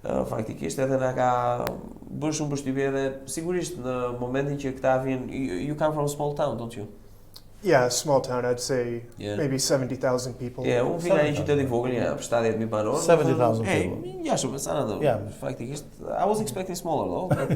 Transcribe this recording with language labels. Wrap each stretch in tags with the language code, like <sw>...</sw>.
<sq>Faktikisht edhe na ka bërë shumë përshtypje edhe sigurisht në momentin që këta vjen,</sq> <en>you come from a small town, don't you? Yeah, small town, I'd say maybe 70,000 people.</en> <sq>Yeah, unë vina një qytet I vogël, 70,000 banorë.</sq> <en>70,000 people.</en> <sq>Jashtë me Saranda.</sq> <en>Faktikisht, I was expecting smaller though.</en>